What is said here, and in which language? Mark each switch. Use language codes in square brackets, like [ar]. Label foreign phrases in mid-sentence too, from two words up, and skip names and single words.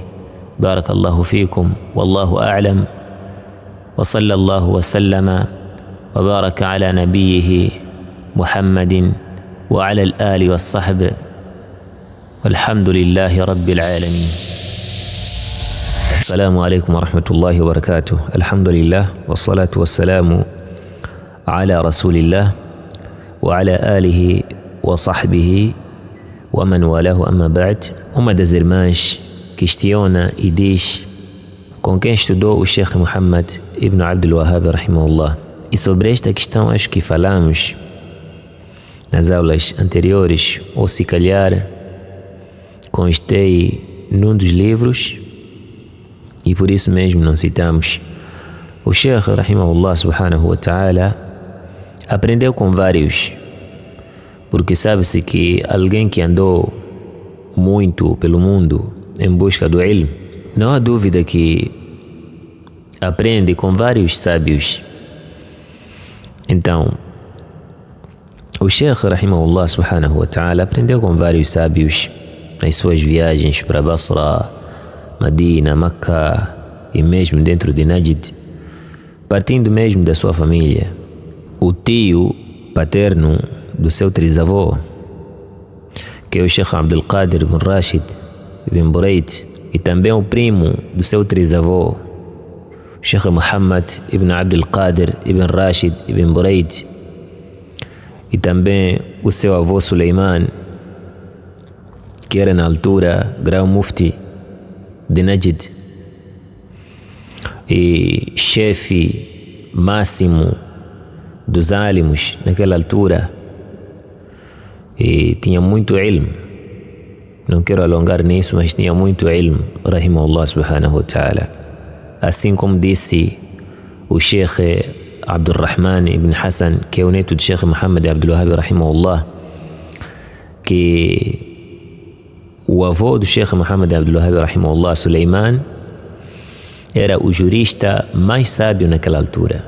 [ar] بارك الله فيكم، والله أعلم, وصلى الله وسلم وبارك على نبيه محمد وعلى الآل والصحب, والحمد لله رب العالمين. السلام عليكم ورحمة الله وبركاته. الحمد لله، والصلاة والسلام على رسول الله وعلى آله وصحبه ومن والاه، أما بعد. [pt] Uma das irmãs questiona e diz com quem estudou o Sheikh Muhammad ibn Abdul Wahhab rahimahullah. E sobre esta questão acho que falamos nas aulas anteriores, ou se calhar constei num dos livros e por isso mesmo não citamos. O Sheikh [ar] رحمه الله سبحانه وتعالى [pt] aprendeu com vários, porque sabe-se que alguém que andou muito pelo mundo em busca do ilm, não há dúvida que aprende com vários sábios. Então, o Sheikh [ar] رحمه الله سبحانه وتعالى [pt] aprendeu com vários sábios nas suas viagens para Basra, Madina, Makkah e mesmo dentro de Najd, partindo mesmo da sua família. O tio paterno do seu trisavô, que é o Sheikh Abdul Qadir ibn Rashid ibn Buraid, e também o primo do seu trisavô, o Sheikh Muhammad ibn Abdul Qadir ibn Rashid ibn Buraid, e também o seu avô Suleiman, que era na altura grão mufti de Najd e chefe máximo dos álimos naquela altura, e tinha muito ilm. Não quero alongar nisso, mas tinha muito ilm, [ar] رحمه الله سبحانه وتعالى. [pt] Assim como disse o Sheikh Abdul Rahman ibn Hassan, que é o neto do Sheikh Muhammad Abdul Wahhab rahimahullah, que o avô do Sheikh Muhammad Abdul Wahhab rahimahullah, Suleiman, era o jurista mais sábio naquela altura.